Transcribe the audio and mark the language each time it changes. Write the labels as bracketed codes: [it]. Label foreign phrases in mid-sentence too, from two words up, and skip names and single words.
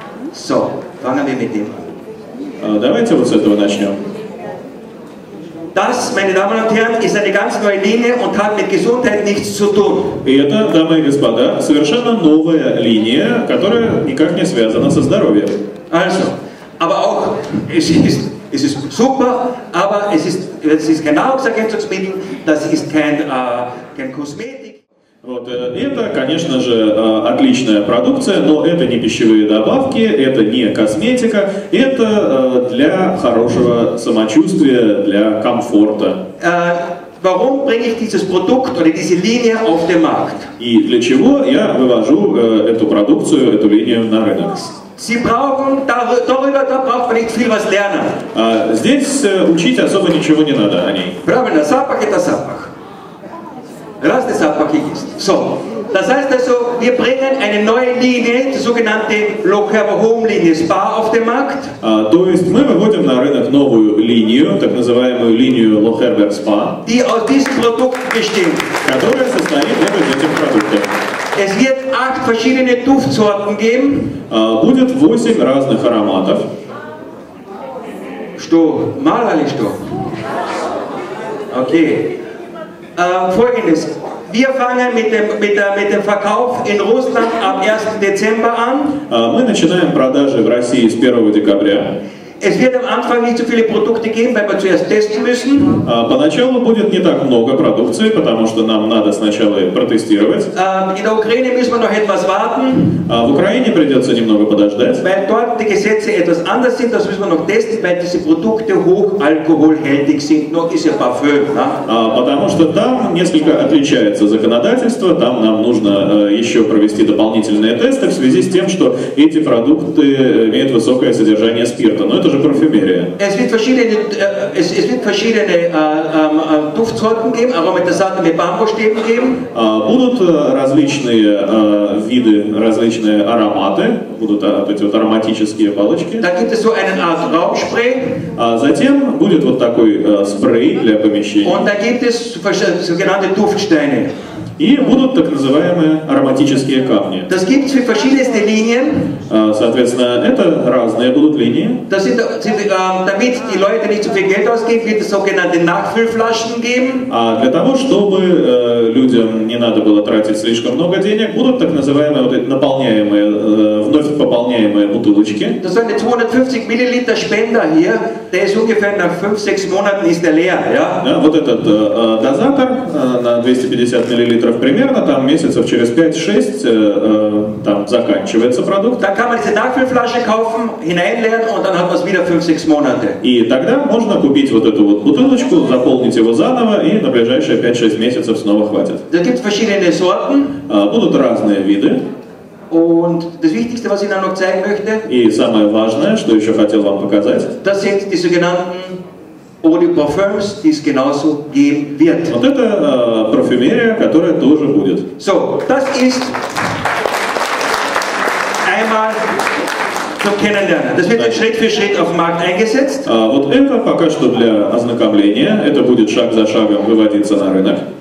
[de] So, fangen wir mit dem an. [ru] Давайте вот с этого начнем. [de] Das, meine Damen und Herren, ist eine ganz neue Linie und hat mit Gesundheit nichts zu tun. [ru] И это, дамы и господа, совершенно новая линия, которая никак не связана со здоровьем. [de] Also, aber auch, es ist super, aber es ist kein Nahrungsergänzungsmittel, das ist kein Kosmetik. [ru] Вот, это, конечно же, отличная продукция, но это не пищевые добавки, это не косметика, это для хорошего самочувствия, для комфорта. [de] Warum bringe ich dieses Produkt oder diese Linie auf den Markt? [ru] И для чего я вывожу эту продукцию, эту линию на рынок? [de] Sie brauchen, da braucht man nicht viel was lernen. [ru] Здесь учить особо ничего не надо о ней. Правильно, запах это запах. Разный запах есть. [de] So, das heißt also, wir bringen eine neue Linie, die sogenannte Low Carb Home Linie Spa auf den Markt. [ru] То есть мы выводим на рынок новую линию, так называемую линию Low Carb Spa, [de] die aus diesen Produkten besteht. [ru] Которая состоит из этих продуктов. [de] Es wird 8 verschiedene Duftsorten geben. [ru] Будет 8 разных ароматов. Что? Мало ли что? [de] Okay. Folgendes. Wir fangen mit dem Verkauf in Russland am 1. Dezember an. [ru] Мы начинаем продажи в России с 1 декабря. [de] Es wird am Anfang nicht so viele Produkte geben, weil wir zuerst testen müssen. [ru] Поначалу будет не так много продукции, потому что нам надо сначала протестировать. [de] In der Ukraine müssen wir noch etwas warten. [ru] В Украине придется немного подождать. [de] Weil dort die Gesetze etwas anders sind, das müssen wir noch testen, weil diese Produkte hochalkoholhaltig sind. Noch ist ja Parfüm. [ru] Потому что там несколько отличается законодательство, там нам нужно еще провести дополнительные тесты в связи с тем, что эти продукты имеют высокое содержание спирта. Но это же парфюмерия. [de] Es wird verschiedene Duftsorten geben, Aromatasate mit Bambusstäben geben. [ru] Будут различные виды, различные ароматы, будут эти вот ароматические палочки. [de] Da gibt es so eine Art Raumspray. [ru] Затем будет вот такой спрей для помещения. [de] Und da gibt es sogenannte Duftsteine. [ru] И будут так называемые ароматические камни. [de] Das gibt es für verschiedenste Linien. [ru] Соответственно, это разные будут линии. [de] Damit die Leute nicht zu viel Geld ausgeben, wird es sogenannte Nachfüllflaschen geben. [ru] Для того, чтобы людям не надо было тратить слишком много денег, будут так называемые вот эти наполняемые, вновь пополняемые бутылочки. [de] Das ist eine 250 Milliliter Spender hier, der ist ungefähr nach 5-6 Monaten ist der leer. Ja? [ru] Вот этот дозатор на 250 миллилитров примерно, там месяцев через 5-6 там заканчивается продукт. [de] Da kann man diese Nachfüllflasche kaufen, hineinleeren und dann hat man es wieder 5-6 Monate. [ru] И тогда можно купить вот эту вот бутылочку, заполнить его заново, и на ближайшие 5-6 месяцев снова хватит. [de] Da gibt es verschiedene Sorten. [ru] Будут разные виды. [de] Und das Wichtigste, was ich Ihnen noch zeigen möchte, [ru] и самое важное, что еще хотел вам показать, [de] das sind die sogenannten [fr] Eau de Parfums, [de] die es genauso geben wird. [ru] Вот это парфюмерия, которая тоже будет. [de] So, das ist einmal zum Kennenlernen. Das wird jetzt Schritt für Schritt auf den Markt eingesetzt. [ru] Вот это пока что для ознакомления. Это будет шаг за шагом выводиться на рынок.